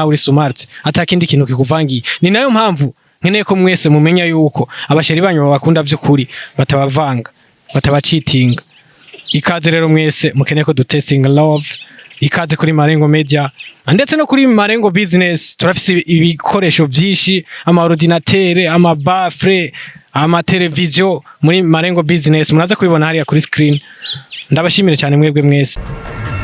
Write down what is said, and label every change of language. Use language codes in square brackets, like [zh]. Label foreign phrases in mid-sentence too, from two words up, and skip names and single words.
[rn] nawe uri smart atakindi kintu kikuvangiye ni nayo mpamvu nkeneye ko mwese mumenya yuko abasheri banyu babakunda by'ukuri batabavanga batabacitinga ikaze rero mwese mukeneye ko [en] dutesting love [rn] ikaze kuri Marengo Media ndetse no kuri Marengo Business turafise ibikoresho byinshi ama ordinateur ama bafre ama television muri Marengo Business munaza kubibona hariya kuri screen ndabashimire cyane mwebwe mwese